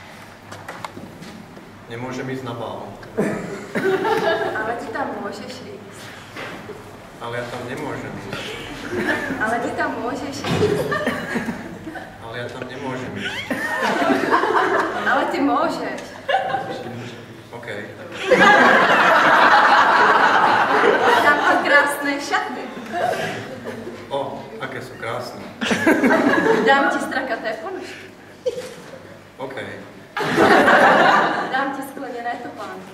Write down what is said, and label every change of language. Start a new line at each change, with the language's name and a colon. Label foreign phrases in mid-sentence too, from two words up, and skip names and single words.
Slovak: Nemôžem ísť na bál. Ale ty tam môžeš ísť. Ale ja tam nemôžem ísť. Ale ty tam môžeš ísť. Ale ja tam nemôžem ísť. Ale ty môžeš. OK.
Czech: Tam ty krásné šaty. jsou krásné. Dám ti strakaté ponožky. OK. Dám ti skleněné topánky.